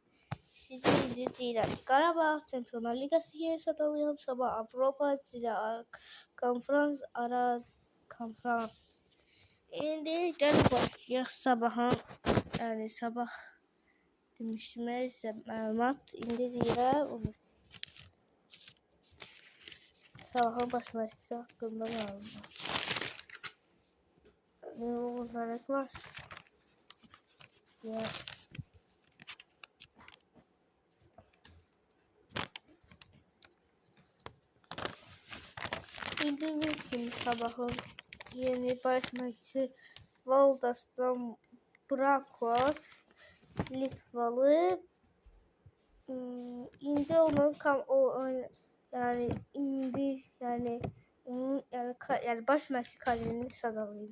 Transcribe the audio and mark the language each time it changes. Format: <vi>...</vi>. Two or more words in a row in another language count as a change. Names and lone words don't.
<az>Sizə indi deyirəm, Qarabağ Çempionlar Liqası yeni sadalayım, sabah Avropa konferans konferans. İndi gəlin başlayaq sabahın, yəni sabah demişdim sizə məlumat. İndi deyirəm, sabahın baş məşqçisi haqqında məlumat.</az> <tr>Ne olarak var? Ya. Bildiğimiz gibi</tr> <az>sabahın yeni baş məşqçisi Valdas Dombrakos Litvalı. İndi onun yani baş məşqçi kariyerini sadalayım.</az>